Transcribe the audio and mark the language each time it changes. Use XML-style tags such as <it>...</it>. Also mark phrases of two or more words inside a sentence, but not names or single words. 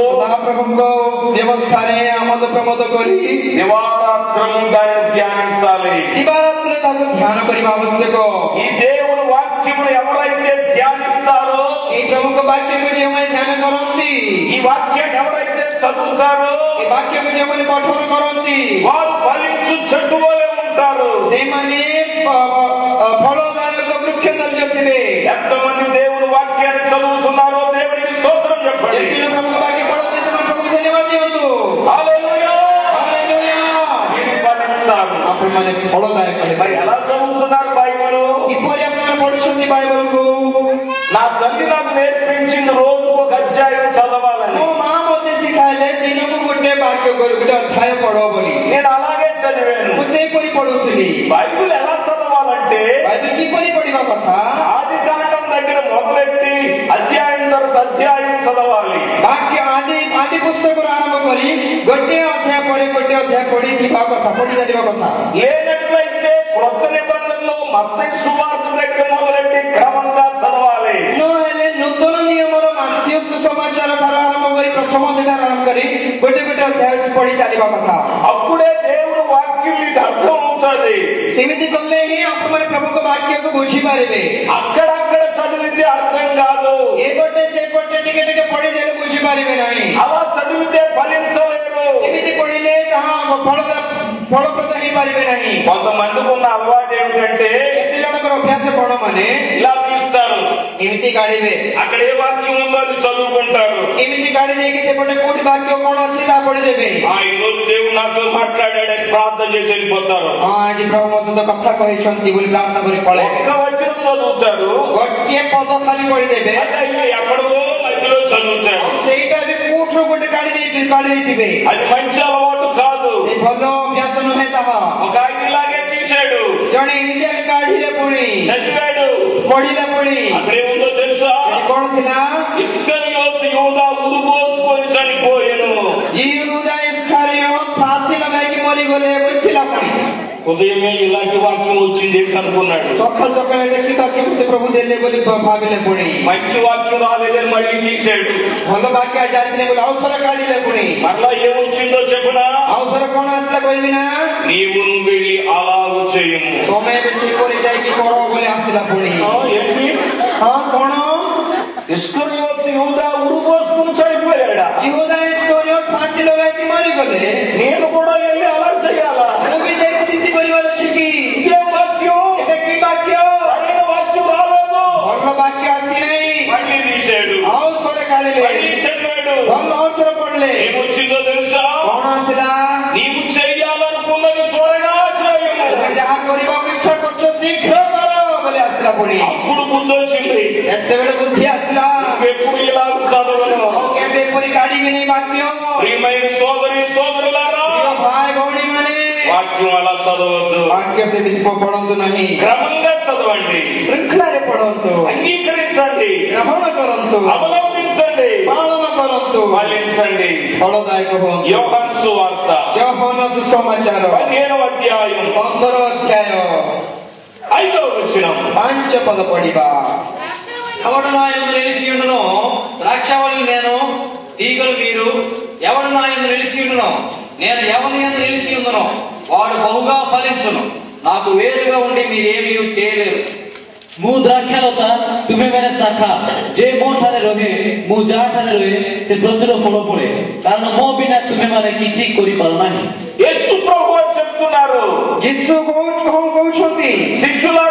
<or>ସଦାପ୍ରଭୁଙ୍କ ବ୍ୟବସ୍ଥାରେ ଆମୋଦ ପ୍ରମୋଦ କରି</or> <te>దివారాత్రము దాన్ని ధ్యానించాలి।</te> <or>ଦିବାରାତ୍ର ତାକୁ ଧ୍ୟାନ କରିବା ଆବଶ୍ୟକ।</or> <te>ఈ దేవుని వాక్యమును ఎవరైతే ధ్యానిస్తారో,</te> <or>ଏଇ ପ୍ରଭୁଙ୍କ ବାକ୍ୟକୁ ଯେଉଁମାନେ ଧ୍ୟାନ କରନ୍ତି,</or> <te>ఈ వాక్యాన్ని ఎవరైతే చదువుతారో</te> <or>ଏ ବାକ୍ୟକୁ ଯେଉଁମାନେ ପଠନ କରନ୍ତି</or> <te>వారు ఫలించు చెట్టు వలె ఉంటారు।</te> <or>ସେମାନେ ଫଳଦାୟକ ବୃକ୍ଷ ଦଲ୍ୟ ଥିବେ।</or> <te>ఎంతమంది దేవుని వాక్యాన్ని చదువుతున్నారో దేవునికి స్తోత్రం చెప్పండి।</te> <or>ଯେତିକି ପ୍ରଭୁଙ୍କ ବାକ୍ୟ ପଢନ୍ତି ସେମାନେ ପ୍ରଭୁଙ୍କୁ ଧନ୍ୟବାଦ ଦିଅନ୍ତୁ।</or> <te>హల్లెలూయా।</te> <or>ହାଲେଲୁୟା।</or> <te>మీరు ఫలిస్తారు।</te> <or>ଆପଣମାନେ ଫଳଦାୟକ ହେବେ।</or> <te>మరి ఎలా చదువుతున్నారు బైబిల్?</te> <or>କିପରି ଆପଣମାନେ ପଢୁଛନ୍ତି ବାଇବଲକୁ?</or> <te>నా తల్లి నాకు నేర్పించింది రోజుకు ఒక అధ్యాయం చదవాలని।</te> <or>ମୋ ମା ମୋତେ ଶିଖାଇଲେ ଦିନକୁ ଗୋଟେ ବାକ୍ୟ ଗୋଟେ ଅଧ୍ୟାୟ ପଢ ବୋଲି।</or> <te>నేను అలాగే చదివాను।</te> <or>ମୁଁ ସେହିପରି ପଢୁଥିଲି।</or> <te>బైబిల్ ఎలా చదవాలంటే</te> <or>ବାଇବଲ କିପରି ପଢିବା କଥା?</or> <te>ఆది కాండం దగ్గర మొదలెట్టి అధ్యాయం తర్వాత అధ్యాయం చదవాలి।</te> <or>ବାକ୍ୟ ଆଦି ପୁସ୍ତକରୁ ଆରମ୍ଭ କରି ଗୋଟିଏ ଅଧ୍ୟାୟ ପରେ ଗୋଟିଏ ଅଧ୍ୟାୟ ପଢିଥିବା କଥା, ପଢି ଚାଲିବା କଥା।</or> <te>లేనట్లయితే క్రొత్త నిబంధనలో మత్తయి సువార్త దగ్గర మొదలెట్టి క్రమంగా చదవాలి।</te> <or>ନହେଲେ ନୂତନ ନିୟମର ମାତ୍ୟ ସୁସମାଚାର ଠାରୁ ଆରମ୍ଭ କରି ପ୍ରଥମ ଅଧ୍ୟାୟ ଆରମ୍ଭ କରି ଗୋଟେ ଗୋଟେ ଅଧ୍ୟାୟ ପଢି ଚାଲିବା କଥା।</or> <te>అప్పుడే దేవుని వాక్యం మీకు అర్థం అవుతుంది।</te> <or>ସେମିତି କଲେ ହିଁ ଆପଣମାନେ ପ୍ରଭୁଙ୍କ ବାକ୍ୟକୁ ବୁଝିପାରିବେ।</or> <te>అక్కడక్కడ చదివితే అర్థం కాదు,</te> <or>ଏପଟେ ସେପଟେ ଟିକେ ଟିକେ ପଢିଦେଲେ ବୁଝିପାରିବେ ନାହିଁ।</or> <te>అలా చదివితే ఫలించలేరు।</te> <or>ଏମିତି ପଢିଲେ ତାହା ଫଳପ୍ରଦ ହେଇପାରିବେ ନାହିଁ।</or> <te>కొంతమందికి ఉన్న అలవాటు ఏమిటంటే</te> <or>କେତେ ଜଣଙ୍କର ଅଭ୍ୟାସ କଣ ମାନେ</or> <te>ఇలా తీస్తారు,</te> <or>ଏମିତି କାଢିବେ,</or> <te>అక్కడ ఏ వాక్యం ఉందో అది చదువుకుంటారు।</te> <or>ଏମିତି କାଢି ଦେଇକି ସେପଟେ କୋଉଠି ବାକ୍ୟ କଣ ଅଛି ତାହା ପଢିଦେବେ।</or> <te>ఈ రోజు దేవుడు నాతో మాట్లాడాడని ప్రార్థన చేసి వెళ్ళిపోతారు।</te> <or>ହଁ ଆଜି ପ୍ରଭୁ ମୋ ସହିତ କଥା କହିଛନ୍ତି ବୋଲି ପ୍ରାର୍ଥନା କରି ପଳେଇବେ।</or> <te>ఒక్క వచనం చదువుతారు,</te> <or>ଗୋଟିଏ పଦ ଖାଲି ପଢିଦେବେ,</or> <te>అది ఎక్కడో మధ్యలో చదువుతారు।</te> <or>ସେଇଟା ବି କୋଉଠୁ ଗୋଟେ କାଢି ଦେଇଥିବେ।</or> <te>అది మంచి అలవాటు కాదు।</te> <or>ଏ ଭଲ ଅଭ୍ୟାସ ନୁହେଁ ତାହା।</or> <te>ఒక ఆయన ఇలాగే తీశాడు,</te> <or>ଜଣେ ଏମିତି କାଢିଲେ ପୁଣି</or> <te>చదివాడు,</te> <or>ପଢିଲା ପୁଣି</or> <te>అక్కడేముందో తెలుసా?</te> <or>କଣ ଥିଲା?</or> <te>ఇస్కరియోతు యూదా ఉరుబోసుకొని చనిపోయెను।</te> <or>యూదా ఇస్కరియోత్ ଫାଶୀ ଲଗାଇକି ମରିଗଲେ ଥିଲା ପୁଣି।</or> <te>ఉదయమే ఇలాంటి వాక్యం వచ్చింది అనుకున్నాడు।</te> <or>ସକାଳୁ ସକାଳେ ଦେଖି ବାକ୍ୟ ମତେ ପ୍ରଭୁ ଦେଲେ ବୋଲି ଭାବିଲେ ପୁଣି।</or> <te>మంచి వాక్యం రాలేదని మళ్ళీ తీశాడు।</te> <or>ଭଲ ବାକ୍ୟ ଆଜି ଆସିଲେ ବୋଲି ଆଉ ଥରେ କାଢିଲେ ପୁଣି।</or> <te>మరలా ఏమొచ్చిందో చెప్పునా?</te> <or>ଆଉ ଥରେ କଣ ଆସିଲା କହିବି ନା?</or> <te>నీవు వెళ్ళి అలాగు చేయము।</te> <or>ତମେ ଏବେ ସେପରି ଯାଇକି କର ବୋଲି ଆସିଲା ପୁଣି।</or> <te>ఏంటి?</te> <or>ହଁ କଣ?</or> <te>ఇస్కరియోతు యూదా ఉరుబోసుకొని చనిపోయాడా?</te> <or>యూదా ఇస్కరియోత్ ଫାଶୀ ଲଗାଇକି ମରିଗଲେ।</or> <te>నేను కూడా వెళ్ళి అలా చేయాలా?</te> <or>ମୁଁ ବି ଯାଇକି ସେମିତି କରିବାର ଅଛି କି?</or> <te>ఇదే వాక్యం</te> <or>ଏଟା କି ବାକ୍ୟ?</or> <te>సరైన వాక్యం రాలేదు,</te> <or>ଭଲ ବାକ୍ୟ ଆସିନାହିଁ।</or> <te>మళ్ళీ తీశాడు,</te> <or>ଆଉ ଥରେ କାଢିଲେ,</or> <te>మళ్ళీ చదివాడు।</te> <or>ଭଲ ଆଉ ଥରେ ପଢିଲେ।</or> <te>ఏమొచ్చిందో తెలుసా?</te> <or>କଣ ଆସିଲା?</or> <te>నీవు చెయ్యాలనుకున్నది త్వరగా చేయము।</te> <or>ତମେ ଯାହା କରିବାକୁ ଇଚ୍ଛା କରୁଛ ଶୀଘ୍ର କର ବୋଲି ଆସିଲା ପୁଣି।</or> <te>అప్పుడు బుద్ధి వచ్చింది,</te> <or>ଏତେବେଳେ ବୁଦ୍ଧି ଆସିଲା,</or> <te>ఎప్పుడు ఇలా చదవను।</te> <or>ଆଉ କେବେ ଏପରି କାଢିବିନି ବାକ୍ୟ।</or> <te>ప్రియమైన సోదరి సోదరులారా,</te> <or>ପ୍ରିୟ ଭାଇ ଭଉଣୀ ମାନେ,</or> <te>వాక్యం అలా చదవద్దు,</te> <or>ବାକ୍ୟ ସେମିତି ପଢନ୍ତୁ ନାହିଁ।</or> <te>క్రమంగా చదవండి,</te> <or>ଶୃଙ୍ଖଳାରେ ପଢନ୍ତୁ,</or> <te>అంగీకరించండి,</te> <or>ଗ୍ରହଣ କରନ୍ତୁ,</or> <te>అవలంబించండి,</te> <or>ପାଳନ କରନ୍ତୁ,</or> <te>పాలించండి।</te> <or>ଫଳଦାୟକ ହୁଅନ୍ତୁ।</or> <te>యోహాను సువార్త</te> <or>ଯୋହନ ସୁସମାଚାର</or> <te>15వ అధ్యాయం</te> <or>15 ଅଧ୍ୟାୟ</or> <te>5వ వచనం।</te> <or>5 ପଦ ପଢିବା।</or> <te>ఎవడు నా యందు నిలిచియుండునో ద్రాక్షావళి నేను, తీగలు మీరు. ఎవడు నా యందు నిలిచియుండునో నేను ఎవరి యందు నిలిచియుందునో వాడు బహుగా ఫలించును. నాకు వేరుగా ఉండి మీరేమీ చేయలేరు।</te> <or>ମୁଁ ଦ୍ରାକ୍ଷାଲତା ତୁମେମାନେ ଶାଖା। ଯେ ମୋ ଠାରେ ରହେ ମୁଁ ଯାହା ଠାରେ ରହେ ସେ ପ୍ରଚୁର ଫଳ ଫଳେ, କାରଣ ମୋ ବିନା ତୁମେମାନେ କିଛି କରିପାରୁ ନାହିଁ।</or> <te>యేసు ప్రభువు చెప్తున్నారు,</te> <or>ଯୀଶୁ କଣ କହୁଛନ୍ତି?</or>